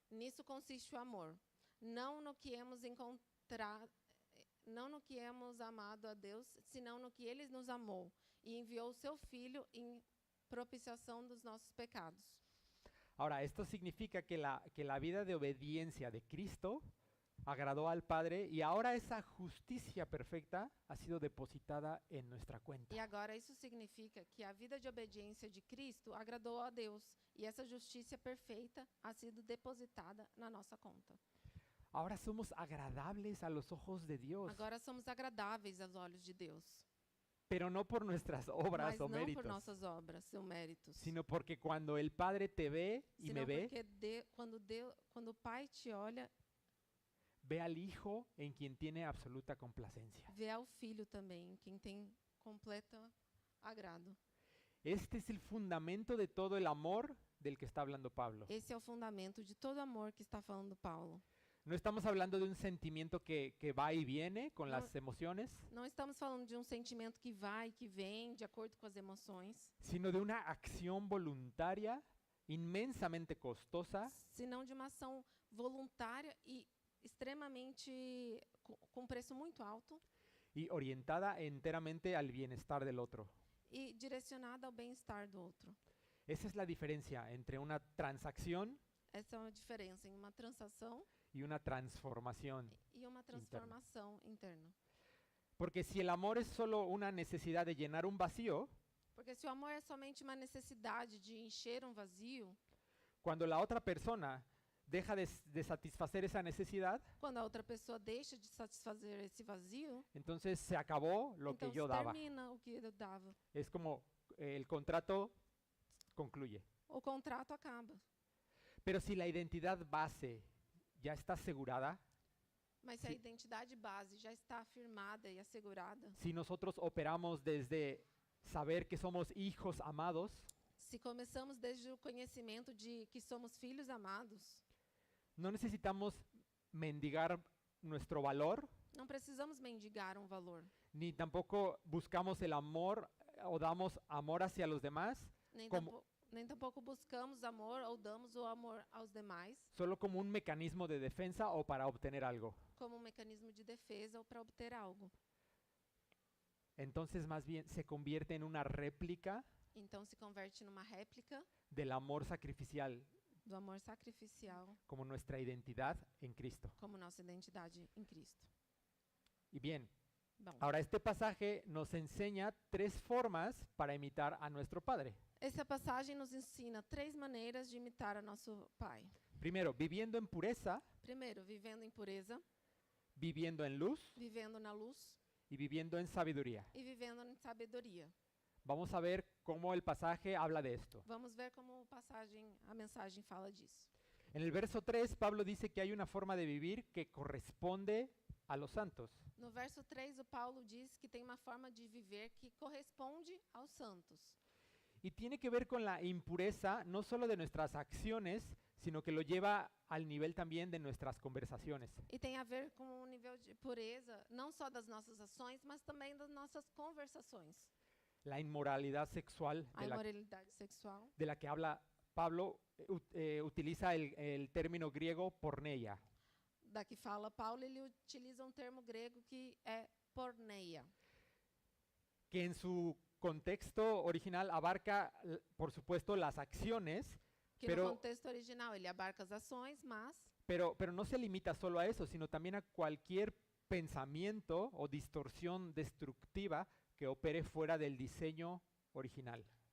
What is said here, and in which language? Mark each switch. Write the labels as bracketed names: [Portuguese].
[Portuguese] Nisso consiste o amor, não no que hemos amado a Deus, senão no que Ele nos amou e enviou o seu Filho em propiciação dos nossos pecados. [Spanish] Ahora, esto significa que la vida de obediencia de Cristo agradó al Padre y ahora esa justicia perfecta ha sido depositada en nuestra cuenta. [Portuguese] E agora isso significa que a vida de obediência de Cristo agradou a Deus e essa justiça perfeita [Spanish] ha sido [Portuguese] depositada na nossa conta. [Spanish] Ahora somos agradables a los ojos de Dios, [Portuguese] Agora somos agradáveis aos olhos de Deus, [Spanish] pero no por nuestras obras [Portuguese] mas o não méritos, por nossas obras ou méritos, [Spanish] sino porque cuando el Padre te ve y [Portuguese] senão [Spanish] me ve, [Portuguese] porque quando o Pai te olha, [Spanish] ve al Hijo en quien tiene absoluta complacencia. [Portuguese] vê ao Filho também, em quem tem completo agrado. [Spanish] Este es el fundamento de todo el amor del que está hablando Pablo. [Portuguese] Esse é o fundamento de todo amor que está falando Paulo. [Spanish] No estamos hablando de un sentimiento que va y viene con No. las emociones, [Portuguese] Não estamos falando de um sentimento que vai e que vem de acordo com as emoções, [Spanish] sino de una acción voluntaria inmensamente costosa [Portuguese] senão de uma ação voluntária e extremamente com preço muito alto [Spanish] y orientada enteramente al bienestar del otro. [Portuguese] e direcionada ao bem-estar do outro. [Spanish] Esa es la diferencia entre una transacción [Portuguese] Essa é uma diferença em uma transação [Spanish] y una transformación. [Portuguese] e uma transformação interna. [Spanish] Porque si el amor es solo una necesidad de llenar un vacío, [Portuguese] Porque se o amor é somente uma necessidade de encher um vazio, [Spanish] cuando la otra persona deja de satisfacer esa necesidad, [Portuguese] quando a outra pessoa deixa de satisfazer esse vazio, [Spanish] entonces se acabó lo que [Portuguese] então [Spanish] yo [Portuguese] se [Spanish] daba. [Portuguese] termina o que eu dava. [Spanish] Es como el contrato concluye. [Portuguese] O contrato acaba. [Spanish] Pero si la identidad base ya está asegurada, [Portuguese] Mas se a Sim. identidade base já está afirmada e assegurada, [Spanish] si nosotros operamos desde saber que somos hijos amados, [Portuguese] se começamos desde o conhecimento de que somos filhos amados, [Spanish] no necesitamos mendigar nuestro valor, [Portuguese] não precisamos mendigar um valor. [Spanish] ni tampoco buscamos el amor o damos amor hacia los demás, [Portuguese] Nem, Como- nem tampouco buscamos amor ou damos o amor aos demais [Spanish] solo como un mecanismo de defensa o para obtener algo. [Portuguese] como um mecanismo de defesa ou para obter algo. [Spanish] Entonces más bien se convierte en una réplica [Portuguese] Então se converte numa réplica [Spanish] del amor sacrificial [Portuguese] do amor sacrificial [Spanish] como nuestra identidad en Cristo. [Portuguese] como nossa identidade em Cristo. [Spanish] Y bien, [Portuguese] Bom, [Spanish] ahora este pasaje nos enseña 3 formas para imitar a nuestro Padre. [Portuguese] essa passagem nos ensina 3 maneiras de imitar a nosso Pai. [Spanish] Primero, viviendo en pureza, [Portuguese] Primeiro, vivendo em pureza, [Spanish] viviendo en luz [Portuguese] vivendo na luz [Spanish] y viviendo en sabiduría. [Portuguese] e vivendo em sabedoria. [Spanish] Vamos a ver cómo el pasaje habla de esto. [Portuguese] Vamos ver como a mensagem fala disso. [Spanish] En el verso 3, Pablo dice que hay una forma de vivir que corresponde a los santos. [Portuguese] No verso 3, o Paulo diz que tem uma forma de viver que corresponde aos santos. [Spanish] Y tiene que ver con la impureza no solo de nuestras acciones, sino que lo lleva al nivel también de nuestras conversaciones. [Portuguese] E tem a ver com um nível de pureza, não só das nossas ações, mas também das nossas conversações. [Spanish] La inmoralidad sexual [Portuguese] A imoralidade sexual, [Spanish] de la que habla Pablo utiliza el término griego porneia, [Portuguese] da que fala Paulo, ele utiliza um termo grego que é porneia, [Spanish] que en su contexto original abarca, por supuesto, las acciones, [Portuguese] que [Spanish] Pero- [Portuguese] no contexto original ele abarca as ações, mas [Spanish] pero no se limita solo a eso, sino también a cualquier pensamiento o distorsión destructiva que opere fuera del diseño original.